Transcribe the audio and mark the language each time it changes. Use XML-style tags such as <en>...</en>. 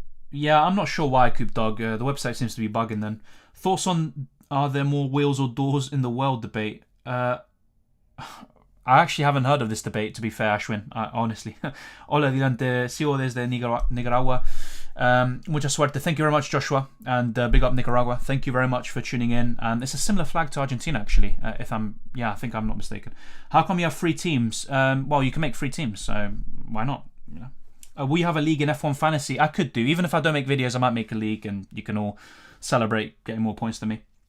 <en>Yeah, I'm not sure why, Coop Dog. The website seems to be bugging then. Thoughts on are there more wheels or doors in the world debate? I actually haven't heard of this debate, to be fair, Ashwin, honestly.</en> <es>Hola, Dilante, sigo desde Nicaragua. Mucha suerte.</es> <en>Thank you very much, Joshua, and big up Nicaragua. Thank you very much for tuning in. And it's a similar flag to Argentina, actually, I think I'm not mistaken. How come you have 3 teams? Well, you can make 3 teams, so why not? You know? We have a league in F1 Fantasy. I could do. Even if I don't make videos, I might make a league and you can all celebrate getting more points than me.</en>